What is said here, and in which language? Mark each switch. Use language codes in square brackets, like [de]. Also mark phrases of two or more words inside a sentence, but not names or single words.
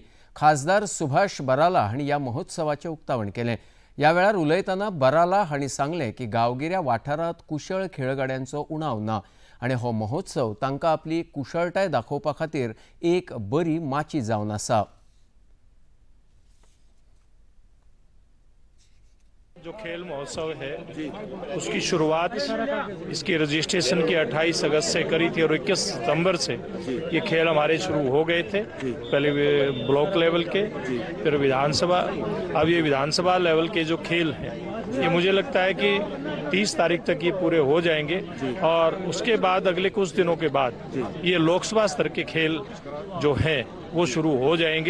[kok] खासदार सुभाष बराला हांणी ह्या महोत्सवाचें उक्तावण केलें. ह्या वेळार उलयतना बराला हांणी सांगलें की गांवगिऱ्या वाठारांत कुशळ खेळगड्यांचो उणाव ना आनी हो महोत्सव तांकां आपली कुशळटाय दाखोवपा खातीर एक बरी माची जावन आसा. [hi] जो खेल महोत्सव है उसकी शुरुआत इसकी रजिस्ट्रेशन की 28 अगस्त से करी थी और 21 सितंबर से ये खेल हमारे शुरू हो गए थे. पहले [en] block level [hi] के, फिर विधानसभा, अब ये विधानसभा लेवल के जो खेल हैं ये मुझे लगता है कि 30 तारीख तक ये पूरे हो जाएंगे और उसके बाद अगले कुछ दिनों के बाद ये लोकसभा स्तर के खेल जो हैं वो शुरू हो जाएंगे.